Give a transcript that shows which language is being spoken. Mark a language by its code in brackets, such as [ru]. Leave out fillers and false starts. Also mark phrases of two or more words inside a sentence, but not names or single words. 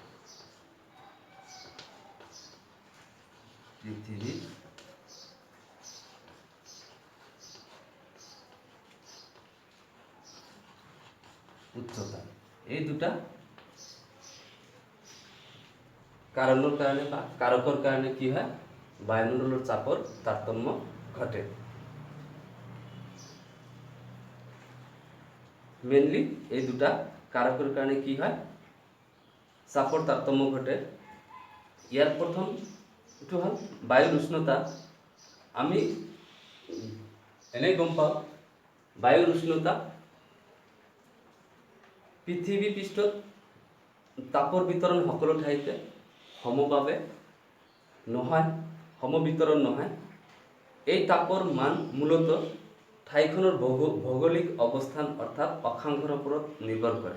[bn] পৃথিবীর উচ্চতা, এই দুটা কারণের কারণে বা কারকর কারণে কি হয়, বায়ুমণ্ডলের চাপর তারতম্য ঘটে। মেইনলি এই দুটা কারকের কারণে কি হয়, চাপর তারতম্য ঘটে। ইয়ার প্রথম একটু হল বায়ুর উষ্ণতা। [as] আমি এনেই গম পাওঁ বায়ুৰ উষ্ণতা পৃথিৱী পৃষ্ঠত তাপৰ বিতৰণ সকলো ঠাইতে সমভাৱে নহয়, সমবিতৰণ নহয়। এই তাপৰ মান মূলতঃ ঠাইখনৰ ভৌগোলিক অৱস্থান অৰ্থাৎ অক্ষাংশৰ ওপৰত নিৰ্ভৰ কৰে।